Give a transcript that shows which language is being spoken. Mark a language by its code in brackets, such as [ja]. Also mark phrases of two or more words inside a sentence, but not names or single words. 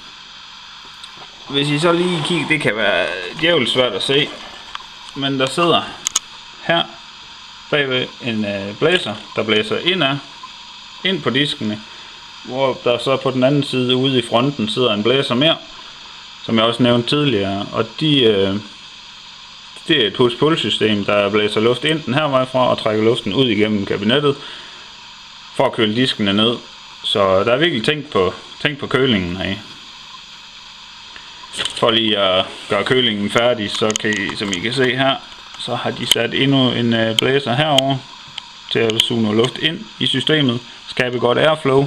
[da] Hvis I så lige kigger, det kan være djævligt svært at se, men der sidder her bagved en blæser, der blæser ind på diskene, hvor der så på den anden side ude i fronten sidder en blæser mere, som jeg også nævnte tidligere, og det er et push-pull system, der blæser luft ind den her vej fra og trækker luften ud igennem kabinettet for at køle diskene ned. Så der er virkelig tænkt på kølingen her. For lige at gøre kølingen færdig, så kan I, som I kan se her, så har de sat endnu en blæser herover til at suge noget luft ind i systemet, skabe godt airflow.